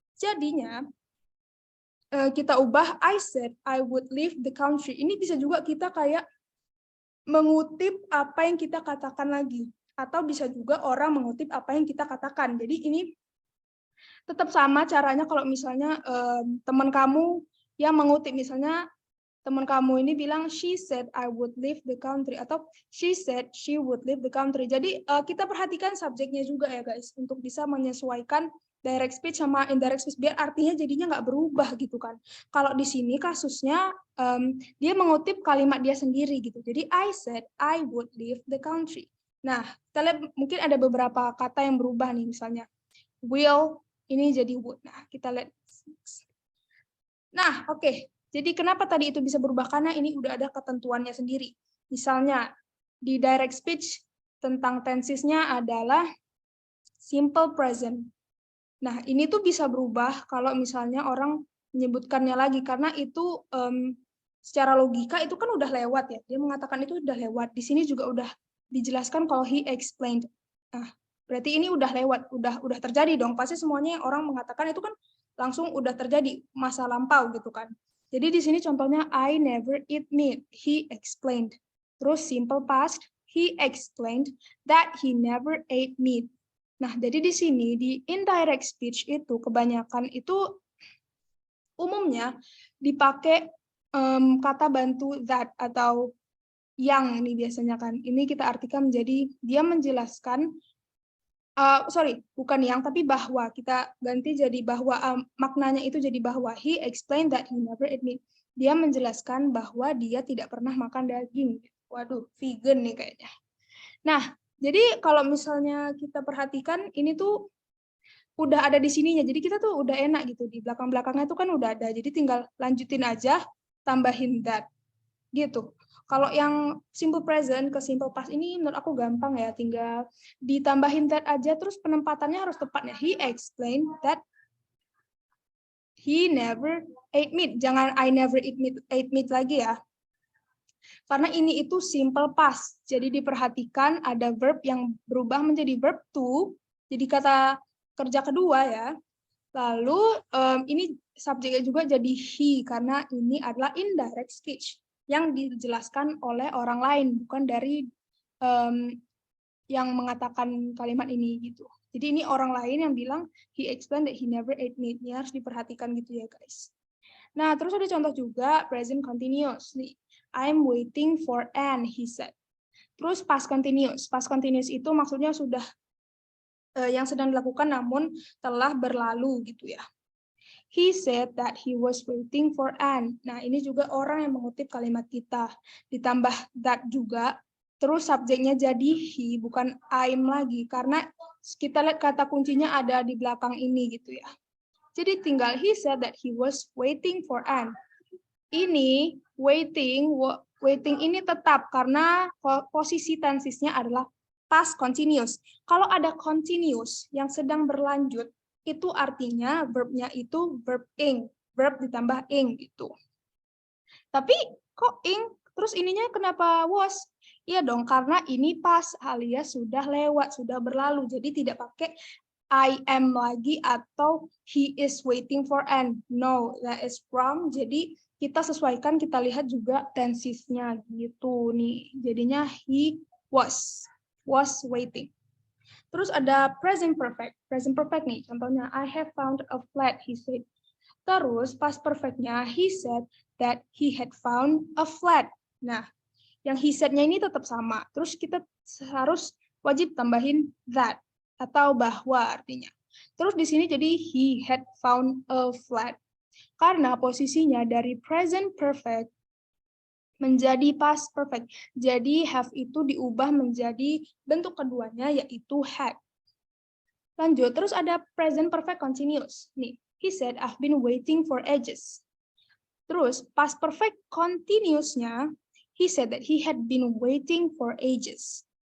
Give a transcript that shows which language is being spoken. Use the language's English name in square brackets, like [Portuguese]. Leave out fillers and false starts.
[Indonesian] Jadinya kita ubah [English] I said I would leave the country. [Indonesian] Ini bisa juga kita kayak mengutip apa yang kita katakan lagi, atau bisa juga orang mengutip apa yang kita katakan. Jadi ini tetap sama caranya. Kalau misalnya teman kamu yang mengutip, misalnya teman kamu ini bilang [English] she said I would leave the country, atau she said she would leave the country. [Indonesian] Jadi kita perhatikan subjeknya juga ya guys, untuk bisa menyesuaikan direct speech sama indirect speech biar artinya jadinya nggak berubah gitu kan. Kalau di sini kasusnya dia mengutip kalimat dia sendiri gitu. [English] Jadi I said I would leave the country. [Indonesian] Nah, kita lihat mungkin ada beberapa kata yang berubah nih, misalnya will ini jadi would. Nah, kita lihat. Nah, oke. Jadi kenapa tadi itu bisa berubah? Karena ini udah ada ketentuannya sendiri. Misalnya di direct speech tentang tensesnya adalah simple present. Nah, ini tuh bisa berubah kalau misalnya orang menyebutkannya lagi, karena itu secara logika itu kan udah lewat ya. Dia mengatakan itu udah lewat. Di sini juga udah dijelaskan kalau [English] he explained. [Indonesian] Nah, berarti ini udah lewat, udah terjadi dong. Pasti semuanya yang orang mengatakan itu kan langsung udah terjadi, masa lampau gitu kan. Jadi di sini contohnya [English] I never eat meat, he explained. Terus simple past, he explained that he never ate meat. [Indonesian] Nah, jadi di sini di indirect speech itu kebanyakan itu umumnya dipakai kata bantu that atau yang ini biasanya kan. Ini kita artikan menjadi dia menjelaskan, bukan yang, tapi bahwa. Kita ganti jadi bahwa, maknanya itu jadi bahwa. [English] He explained that he never ate meat. [Indonesian] Dia menjelaskan bahwa dia tidak pernah makan daging. Waduh, vegan nih kayaknya. Nah, jadi kalau misalnya kita perhatikan, ini tuh udah ada di sininya. Jadi kita tuh udah enak gitu. Di belakang-belakangnya tuh kan udah ada. Jadi tinggal lanjutin aja, tambahin that. Gitu. Kalau yang simple present ke simple past ini menurut aku gampang ya. Tinggal ditambahin that aja, terus penempatannya harus tepatnya. [English] He explained that he never ate meat. [Indonesian] Jangan [English] I never ate meat [Indonesian] lagi ya. Karena ini itu simple past. Jadi diperhatikan ada verb yang berubah menjadi verb to. Jadi kata kerja kedua ya. Lalu ini subjeknya juga jadi he karena ini adalah indirect speech yang dijelaskan oleh orang lain, bukan dari yang mengatakan kalimat ini gitu. Jadi ini orang lain yang bilang [English] he explained that he never ate meat. [Indonesian] Ini harus diperhatikan gitu ya guys. Nah, terus ada contoh juga present continuous nih. [English] I'm waiting for Anne, he said. [Indonesian] Terus past continuous. Past continuous itu maksudnya sudah yang sedang dilakukan namun telah berlalu gitu ya. [English] He said that he was waiting for Anne. [Indonesian] Nah, ini juga orang yang mengutip kalimat kita. Ditambah that juga. Terus subjeknya jadi he, bukan I'm lagi. Karena kita lihat kata kuncinya ada di belakang ini gitu ya. [English] Jadi tinggal he said that he was waiting for Anne. [Indonesian] Ini waiting ini tetap karena posisi tensisnya adalah past continuous. Kalau ada continuous yang sedang berlanjut, itu artinya verbnya itu verb ing, verb ditambah ing gitu. Tapi kok ing, terus ininya kenapa was? Iya dong, karena ini past alias sudah lewat, sudah berlalu. Jadi tidak pakai [English] I am lagi atau he is waiting for Anne. No, that is wrong. [Indonesian] Jadi kita sesuaikan, kita lihat juga tensisnya gitu nih. [English] Jadinya he was waiting. [Indonesian] Terus ada present perfect. [English] Present perfect nih, contohnya I have found a flat, he said. Terus past perfectnya he said that he had found a flat. [Indonesian] Nah, yang he said-nya ini tetap sama. Terus kita harus wajib tambahin that atau bahwa artinya. Terus di sini jadi [English] he had found a flat. [Indonesian] Karena posisinya dari present perfect menjadi past perfect. Jadi have itu diubah menjadi bentuk keduanya yaitu had. Lanjut, terus ada present perfect continuous. Nih, [English] he said I've been waiting for ages. [Indonesian] Terus past perfect continuousnya, [English] he said that he had been waiting for ages.